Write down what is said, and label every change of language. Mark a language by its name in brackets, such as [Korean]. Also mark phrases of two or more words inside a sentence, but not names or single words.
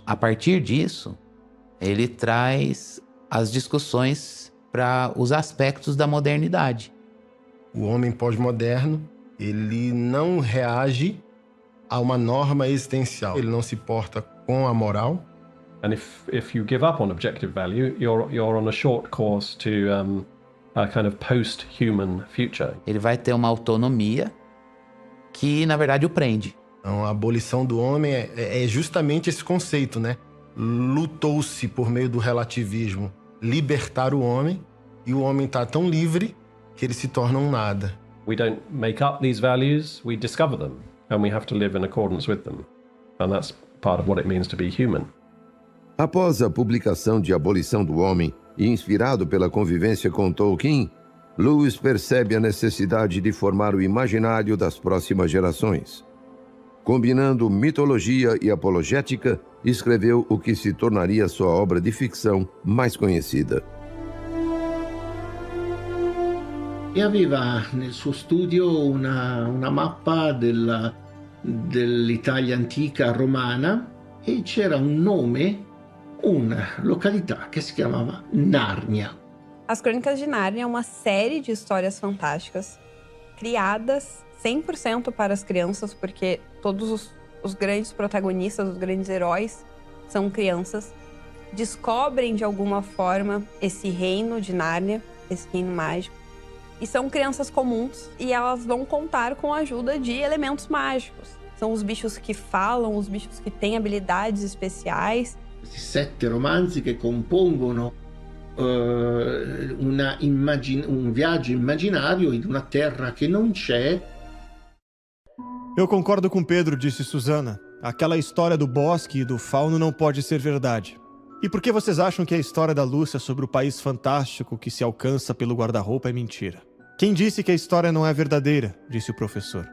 [Portuguese] A partir disso, ele traz as discussões para os aspectos da modernidade. O homem pós-moderno, ele não reage a uma norma existencial. Ele não se porta com a moral. [English] And if you give up on objective value, you're on a short course to a kind of post-human future. [Portuguese] Ele vai ter uma autonomia que, na verdade, o prende. Então, a abolição do homem é justamente esse conceito, né? Lutou-se por meio do relativismo libertar o homem, e o homem está tão livre que ele se torna um nada. [English] We don't make up these values, we discover them, and we have to live in accordance with them. And that's part of what it means to be human. [Portuguese] Após a publicação de Abolição do Homem, e inspirado pela convivência com Tolkien, Lewis percebe a necessidade de formar o imaginário das próximas gerações. Combinando mitologia e apologética, escreveu o que se tornaria sua obra de ficção mais conhecida. [Italian] E aveva nel suo studio una mappa dell'Italia antica romana e c'era un nome, una località che si chiamava Narnia. [Portuguese] As Crônicas de Nárnia é uma série de histórias fantásticas criadas 100% para as crianças, porque todos os grandes protagonistas, os grandes heróis são crianças, descobrem de alguma forma esse reino de Nárnia, esse reino mágico, e são crianças comuns e elas vão contar com a ajuda de elementos mágicos. São os bichos que falam, os bichos que têm habilidades especiais. [Italian] Questi 7 romanzi che compongono un viaggio immaginario in una terra che non c'è. [Portuguese] Eu concordo com Pedro, disse Susana. Aquela história do bosque e do fauno não pode ser verdade. E por que vocês acham que a história da Lúcia sobre o país fantástico que se alcança pelo guarda-roupa é mentira? Quem disse que a história não é verdadeira? Disse o professor.